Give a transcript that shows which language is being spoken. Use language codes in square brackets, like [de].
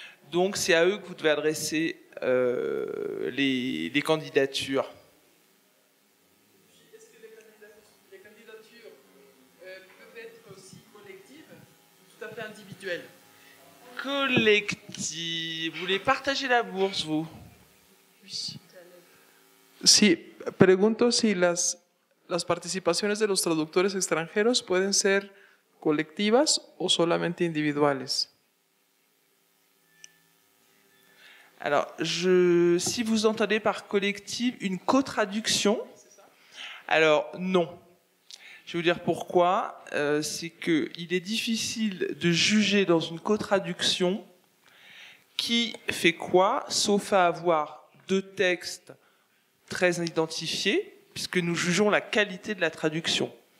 [fr] Donc, c'est à eux que vous devez adresser les candidatures. Est-ce que les candidatures peuvent être aussi collectives ou tout à fait individuelles? Collective. Vous voulez partager la bourse, vous? [es] Sí, pregunto si las participaciones de los traductores extranjeros pueden ser colectivas o solamente individuales. [fr] Alors, si vous entendez par collective une co-traduction, alors non. Je vais vous dire pourquoi. C'est qu'il est difficile de juger dans une co-traduction qui fait quoi, sauf à avoir 2 textes très identifiés, puisque nous jugeons la qualité de la traduction.